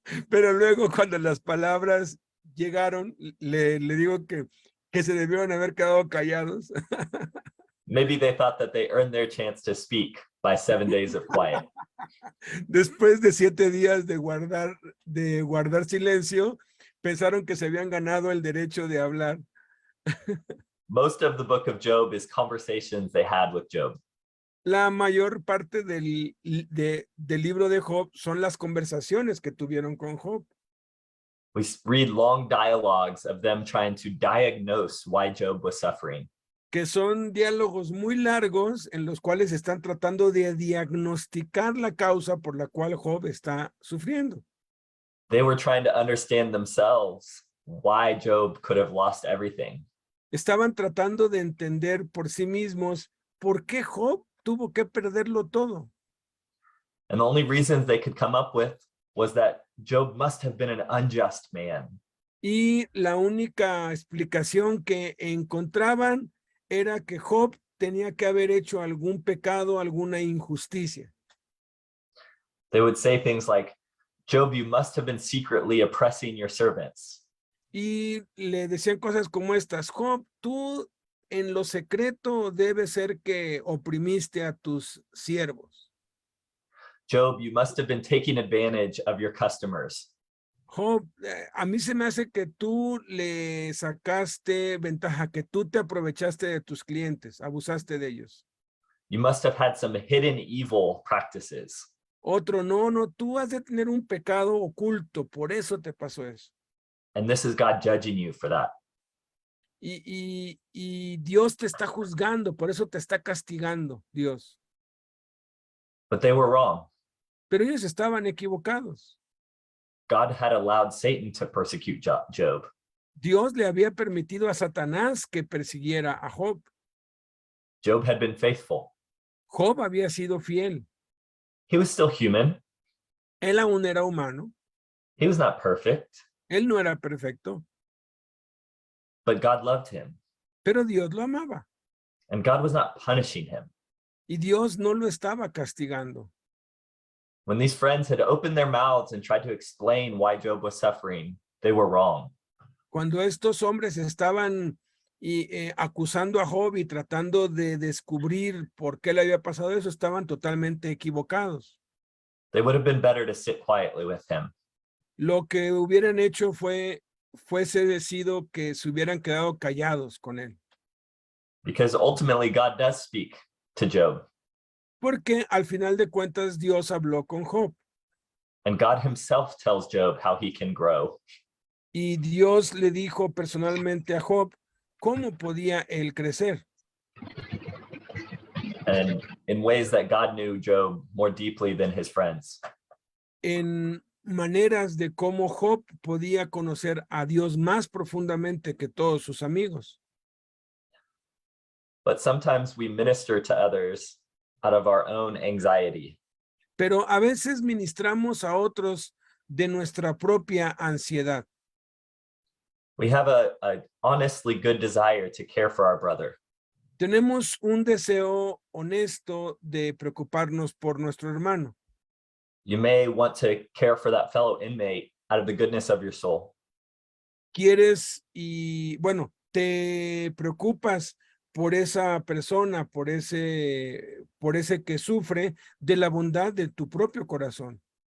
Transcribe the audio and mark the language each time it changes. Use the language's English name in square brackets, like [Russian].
[Spanish] Pero luego cuando las palabras llegaron, le digo que se debieron haber quedado callados. [English] Maybe they thought that they earned their chance to speak by 7 days of quiet. [Spanish] Después de 7 días de guardar silencio, pensaron que se habían ganado el derecho de hablar. [English] Most of the book of Job is conversations they had with Job. [Spanish] La mayor parte del libro de Job son las conversaciones que tuvieron con Job. [English] We read long dialogues of them trying to diagnose why Job was suffering. [Spanish] Que son diálogos muy largos en los cuales están tratando de diagnosticar la causa por la cual Job está sufriendo. [English] They were trying to understand themselves why Job could have lost everything. [Spanish] Estaban tratando de entender por sí mismos por qué Job tuvo que perderlo todo. [English] And the only reasons they could come up with was that Job must have been an unjust man. [Spanish] Y la única explicación que encontraban era que Job tenía que haber hecho algún pecado, alguna injusticia. [English] They would say things like, Job, you must have been secretly oppressing your servants. [Spanish] Y le decían cosas como estas: Job, tú en lo secreto debe ser que oprimiste a tus siervos. [English] Job, you must have been taking advantage of your customers. [Spanish] Job, a mí se me hace que tú le sacaste ventaja, que tú te aprovechaste de tus clientes, abusaste de ellos. [English] You must have had some hidden evil practices. [Spanish] Otro, no, tú has de tener un pecado oculto, por eso te pasó eso. [English] And this is God judging you for that. [Spanish] Y Dios te está juzgando, por eso te está castigando, Dios. [English] But they were wrong. [Spanish] Pero ellos estaban equivocados. [English] God had allowed Satan to persecute Job. [Spanish] Dios le había permitido a Satanás que persiguiera a Job. [English] Job had been faithful. [Spanish] Job había sido fiel. [English] He was still human. [Spanish] Él aún era humano. [English] He was not perfect, [Spanish] Él no era perfecto, [English] but God loved him. [Spanish] pero Dios lo amaba. [English] And God was not punishing him. [Spanish] Y Dios no lo estaba castigando. [English] When these friends had opened their mouths and tried to explain why Job was suffering, they were wrong. [Spanish] Cuando estos hombres estaban acusando a Job y tratando de descubrir por qué le había pasado eso, estaban totalmente equivocados. [English] They would have been better to sit quietly with him. [Spanish] Lo que hubieran hecho fuese decidido que se hubieran quedado callados con él. [English] Because ultimately God does speak to Job. [Spanish] Porque al final de cuentas Dios habló con Job. [English] And God himself tells Job how he can grow. [Spanish] Y Dios le dijo personalmente a Job cómo podía él crecer. [English] And in ways that God knew Job more deeply than his friends. [Spanish] En maneras de cómo Job podía conocer a Dios más profundamente que todos sus amigos. [English] But sometimes we minister to others out of our own anxiety. [Spanish] Pero a veces ministramos a otros de nuestra propia ansiedad. [English] We have a honestly good desire to care for our brother. [Spanish] Tenemos un deseo honesto de preocuparnos por nuestro hermano. [English] You may want to care for that fellow inmate out of the goodness of your soul. [Spanish] Quieres bueno, te preocupas por esa persona, por ese que sufre, de la bondad de tu propio corazón.